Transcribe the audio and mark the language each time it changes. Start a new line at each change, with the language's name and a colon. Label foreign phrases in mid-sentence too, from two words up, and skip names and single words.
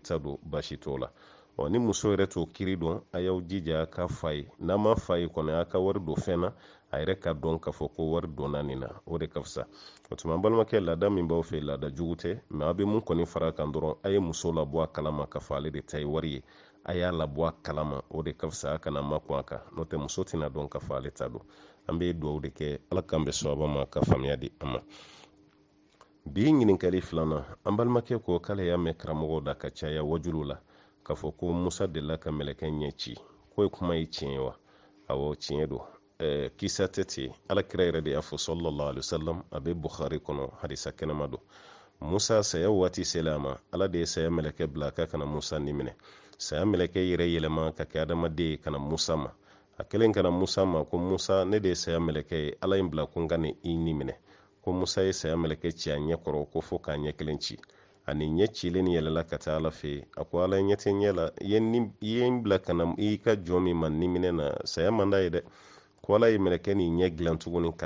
Bambara: ta don baasi t'o la ni muso yɛrɛ t'o kiri dɔn a y'aw jija ka fa ye n'a ma fa ye kɔni a ka wari don fɛn na a yɛrɛ ka dɔn k'a fɔ ko wari donna nin na o de ka fisa o tuma an balimakɛ laada min b'aw fɛ laada jugu tɛ mɛ a bɛ mun kɔni fara kan dɔrɔn a ye muso labɔ a kalama k'a fɔ ale de ta ye wari ye a y'a labɔ a kalama o de ka fisa a kana makun a kan n'o tɛ muso tɛna dɔn k'a fɔ ale ta don an bɛ dugawu de kɛ ala k'an bɛ sababa ma ka faamuya di an ma bi ɲininkali filanan an balimakɛ ko k'ale y'a mɛn karamɔgɔw da ka caya wajulu la k'a fɔ ko musa delila ka mɛlɛkɛ ɲɛ ci ko ye kuma ye tiɲɛ ye wa awɔ tiɲɛ don kisa tɛ ten alakira yɛrɛ de y'a fɔ
Arabic: صلى الله عليه وسلم
Bambara: a bɛ bukhari kɔnɔ hadisa kɛnɛma don musa saya waati sela a ma ala de ye saya mɛlɛkɛ bila ka kana musa ni minɛ saya mɛlɛkɛ yɛrɛ yɛlɛma ka kɛ adamaden ye kana musa ma a kɛlen kana musa ma ko musa ne de ye saya mɛlɛkɛ ye ala in bila ko n ka nin i ni minɛ ko musa ye saya mɛlɛkɛ ci a ɲɛ kɔrɔ ko fo k'a ɲɛ kelen ci ani ɲɛ cilen ni yɛlɛla ka taa ala fɛ a ko ala ɲɛ tɛ ɲɛ la i ye n bila kana i ka jɔn min ma ni minɛ na saya man d'a ye dɛ ko ala ye mɛlɛkɛ ni ɲɛ dilan tuguni k'a